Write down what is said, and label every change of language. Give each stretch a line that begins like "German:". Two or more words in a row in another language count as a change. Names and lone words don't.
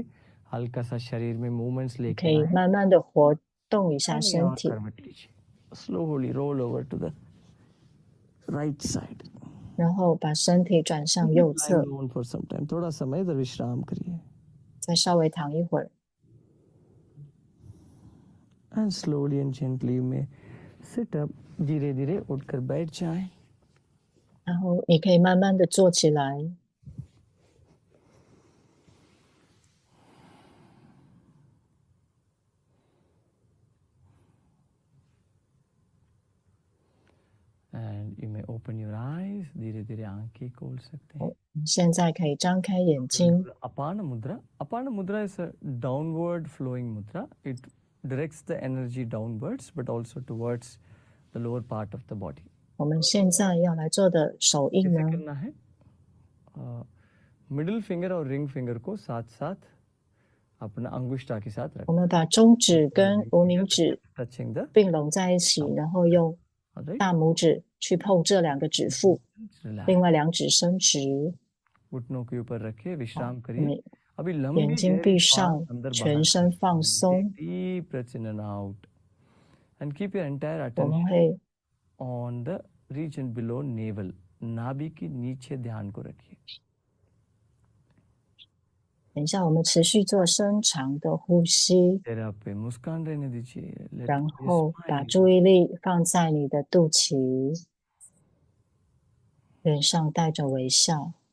Hindi: हल्का सा शरीर में movements
Chinese: 可
Hindi: लेके
Chinese: 以
Hindi: आए.
Chinese: 慢慢的活动一下
Hindi: दाहिनी
Chinese: 身
Hindi: ओर
Chinese: 体，
Hindi: करवट लीजिए.
English: Slowly roll over to the right side.
Chinese: 然后把身体转向
English: Keep
Chinese: 右
English: lying
Chinese: 侧，
English: down for some time.
Hindi: थोड़ा समय इधर विश्राम करिए.
Chinese: 再稍微躺一会儿，
English: And slowly and gently you may sit up.
Hindi: धीरे धीरे उठकर बैठ जाए.
Chinese: 然后你可以慢慢的坐起来，
English: And you may open your eyes.
Hindi: धीरे धीरे आंखें खोल सकते हैं.
Chinese: 现在可以张开眼睛。
English: Apana mudra. Apana mudra is a downward flowing mudra. It directs the energy downwards, but also towards the lower part of the body.
Chinese: 我们现在要来做的手印
Hindi: कैसे
Chinese: 呢，
Hindi: करना है?
English: middle finger
Hindi: और
English: ring finger
Hindi: को साथ साथ अपना अंगुष्ठा के साथ
Chinese: 我
Hindi: रखें.
Chinese: 们把中指跟无名指
English: Touching the
Chinese: 并拢在一起，然后用
English: right.
Chinese: 大拇指去碰这两个指腹，
English: Relax.
Chinese: 另外两指伸直，
Hindi: घुटनों के ऊपर रखे विश्राम
Chinese: 我
Hindi: करिए.
Chinese: 们
Hindi: अभी
Chinese: 眼
Hindi: लंबी
Chinese: 睛
Hindi: गहरी
Chinese: 闭
Hindi: श्वास
Chinese: 上，
Hindi: अंदर
Chinese: 全
Hindi: बाहर
Chinese: 身放
English: Take
Chinese: 松。
English: deep breaths in and out. And keep your entire
Chinese: 我们
English: attention
Chinese: 会
English: on the region below navel.
Hindi: नाभि के नीचे ध्यान को रखिए।
Chinese: 等一下，我们持续做深长的呼吸，
Hindi: चेहरा पे मुस्कान रहने दीजिए।
English: Let
Chinese: 然
English: there be a
Chinese: 后把
English: smile.
Chinese: 注意力放在你的肚脐，脸上带着微笑。